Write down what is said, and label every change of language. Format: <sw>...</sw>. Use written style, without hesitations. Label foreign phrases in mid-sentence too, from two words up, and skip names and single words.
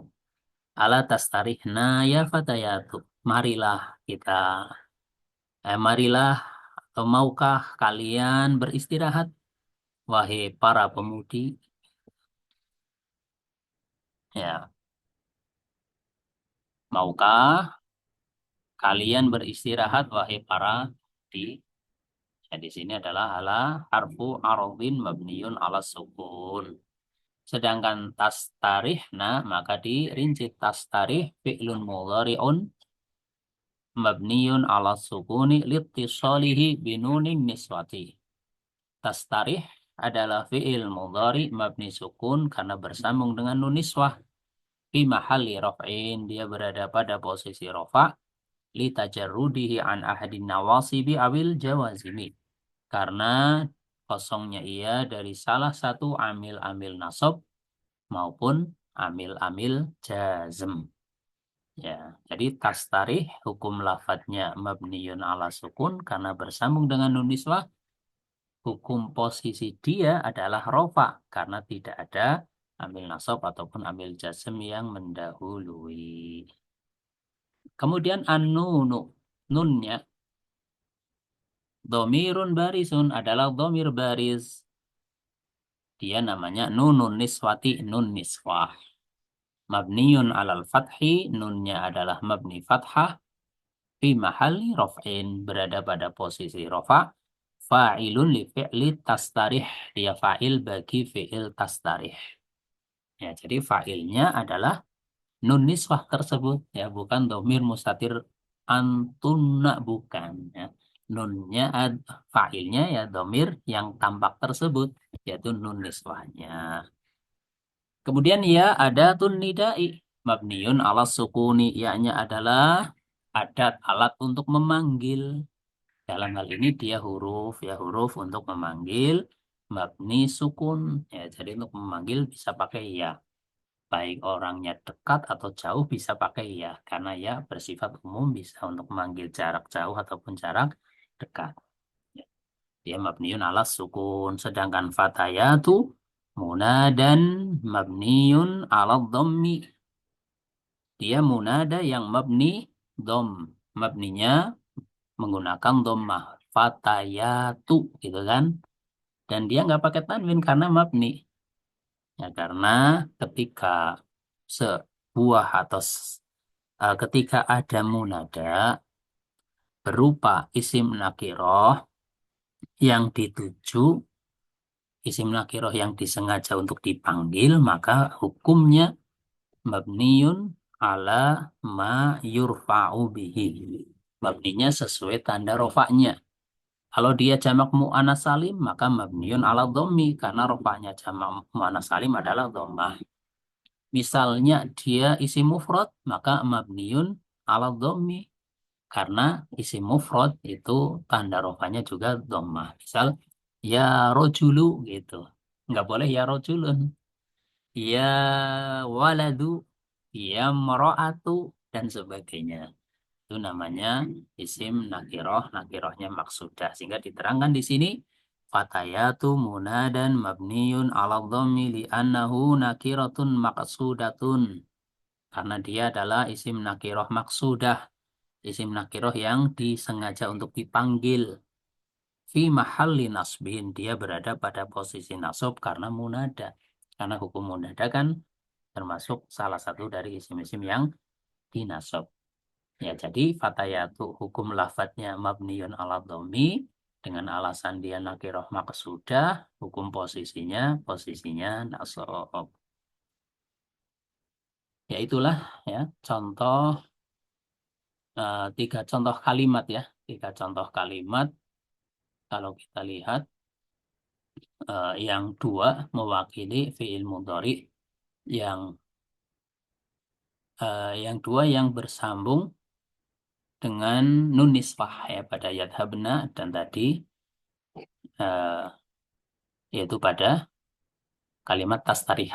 <ar>ألا تسترحن يا فتياتُ.</ar> <id>Marilah kita, marilah atau maukah kalian beristirahat, wahai para pemudi? Ya, maukah kalian beristirahat, wahai para di? Ya, di sini adalah</id> <ar>ألا حرف عرض مبني على السكون.</ar> <id>Sedangkan tastarihna maka dirinci</id> <ar>تستريح فعل مضارع مبني على السكون لاتصاله بنون النسوة.</ar> <id>Tastarih adalah fi'il mudhari mabni sukun karena bersambung dengan nun niswah.</id> <ar>في محل رفع</ar> <id>dia berada pada posisi rafa</id> <ar>لتجرده عن أحد النواصب أو الجوازم.</ar> <id>Karena kosongnya ia dari salah satu amil-amil nasab maupun amil-amil jazm. Ya, jadi tastarih hukum lafadznya</id> <ar>مبني على السكون</ar> <id>karena bersambung dengan nun niswah. Hukum posisi dia adalah rofa karena tidak ada amil nasab ataupun amil jazm yang mendahului. Kemudian an-nunu, nunnya</id> <ar>ضمير بارز</ar> <id>adalah domir baris. Dia namanya</id> <ar>نون النسوة</ar> <id>nun niswah.</id> <ar>مبني على الفتح,</ar> <id>nunnya adalah mabni fathah.</id> <ar>في محل رفع,</ar> <id>berada pada posisi rofa.</id> <ar>فاعل لفعل تستريح,</ar> <id>dia fa'il bagi fi'il tastarih. Ya, jadi fa'ilnya adalah nun niswah tersebut. Ya, bukan</id> <ar>ضمير مستتر أنتن,</ar> <id>bukan. Ya. Nunnya, fa'ilnya ya domir yang tampak tersebut, yaitu nun niswahnya. Kemudian ya ada tun nidai</id> <ar>مبني على السكون,</ar> <id>yaknya adalah adat alat untuk memanggil. Dalam hal ini dia huruf untuk memanggil mabni sukun. Ya, jadi untuk memanggil bisa pakai ya. baik orangnya dekat atau jauh bisa pakai ya, karena ya bersifat umum bisa untuk memanggil jarak jauh ataupun jarak dekat. Ya, dia</id> <ar>مبني على السكون, sedangkan فتياتُ منادى مبني على الضم.</ar> <id>Dia munada yang mabni dom, mabninya menggunakan dhammah, fatayatu gitu kan. Dan dia nggak pakai tanwin karena mabni. Ya, karena ketika sebuah atau ketika ada munada berupa isim nakiroh yang dituju, isim nakiroh yang disengaja untuk dipanggil, maka hukumnya</id> <ar>مبني على ما يرفع به.</ar> <id>Mabninya sesuai tanda rofaknya. Kalau dia jamak mu'anats salim, maka</id> <ar>مبني على الضم,</ar> <id>karena rofaknya jamak mu'anats salim adalah dhammah. Misalnya dia isi mufrad, maka</id> <ar>مبني على الضم.</ar> <id>Karena isi mufrad itu tanda rofanya juga dhammah. Misal,</id> <ar>يا رجلُ</ar> <id>gitu. Nggak boleh</id> <ar>يا رجلٌ. يا ولدُ يا امرأةُ,</ar> <id>dan sebagainya. Itu namanya isim nakiroh, nakirohnya maksudah. Sehingga diterangkan di sini,</id> <ar>فتياتُ منادى مبني على الضم لأنه نكرة مقصودة.</ar> <id>Karena dia adalah isim nakiroh maksudah. Isim nakiroh yang disengaja untuk dipanggil.</id> <ar>في محل نصب.</ar> <id>Dia berada pada posisi nasab karena munada. Karena hukum munada kan termasuk salah satu dari isim-isim yang dinasab. Ya, jadi fatayatu hukum lafadznya</id> <ar>مبني على الضم</ar> <id>dengan alasan dia nakiroh maqsudah, hukum posisinya nasab. Ya itulah ya contoh tiga contoh kalimat ya, tiga contoh kalimat kalau kita lihat yang dua mewakili fiil mudhari, yang yang dua yang bersambung dengan nun niswah ya pada yadhabna dan tadi eh, yaitu pada kalimat tastarih.</id>